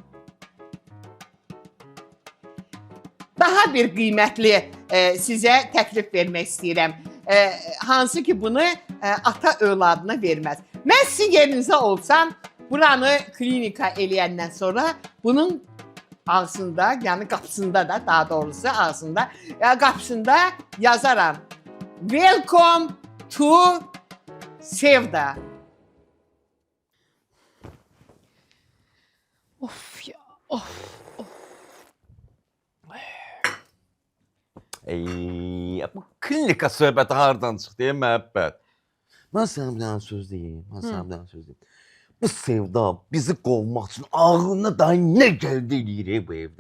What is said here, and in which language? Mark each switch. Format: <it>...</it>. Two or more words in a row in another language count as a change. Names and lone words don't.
<az>Daha bir qiymətli sizə təklif vermək istəyirəm. Hansı ki bunu ata övladına verməz. Mən sizin yerinizə olsam, buranı klinika eləyəndən sonra bunun ağzında, yəni qapısında da, daha doğrusu ağzında, qapısında yazaram.</az> <en>Welcome to Sevda.</en> <az>Of ya, of. Bu klinika söhbəti hardan çıxdı, məhəbbət? Mən sənə bir dənə söz deyim, Bu Sevda bizi qovmaq üçün ağlına da nə gəldi eləyir bu evdə.</az>